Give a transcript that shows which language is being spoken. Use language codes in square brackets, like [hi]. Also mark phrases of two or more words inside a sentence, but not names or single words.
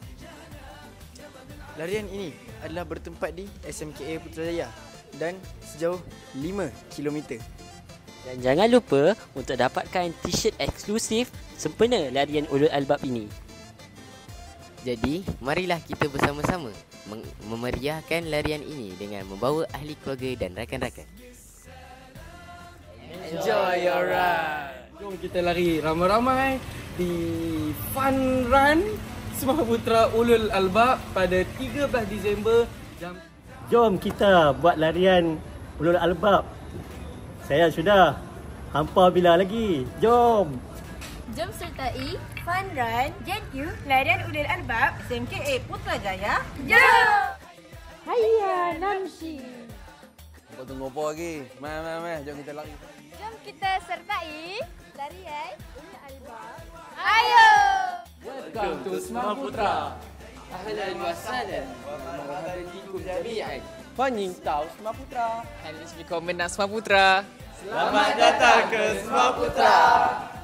[ms] Larian ini adalah bertempat di SMKA Putrajaya dan sejauh 5 km. Dan jangan lupa untuk dapatkan t-shirt eksklusif sempena larian Ulul Albab ini. Jadi, marilah kita bersama-sama memeriahkan larian ini dengan membawa ahli keluarga dan rakan-rakan. [en] Enjoy your ride. [ms] Jom kita lari ramai-ramai di Fun Run Semar Putra Ulul Albab pada 13 Disember jam. Jom kita buat larian Ulul Albab. Saya sudah. Hampa bila lagi? Jom. Jom sertai Fun Run JenQ larian Ulul Albab SMKA Putrajaya. Jom! [ar] Hayya Namshi. [ms] Kau tunggu apa lagi? Mai. Jom kita lari. Jom kita sertai larian Ulul Albab. Ayo! [en] Welcome to Semar Putra. [ar] أهلا وسهلا. مرحبا بكم جميعا. [zh] 欢迎到 [ar] Semar Putra. [de] Herzlich willkommen nach Semar Putra. [ms] Selamat datang ke Semar Putra.